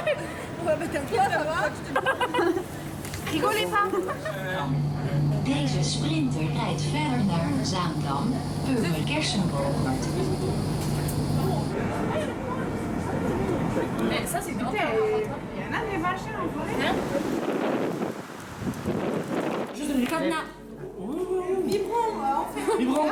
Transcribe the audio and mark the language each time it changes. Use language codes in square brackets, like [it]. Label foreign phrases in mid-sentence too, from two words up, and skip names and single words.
[fr] Ouais, mais toi, ça va? Rigolez pas! [nl] Deze sprinter rijdt verder naar Zaandam, Purmerkersenboom. [fr] Mais ça, c'est grand. il y en a des machins en forêt. Cadenas. Vibrant,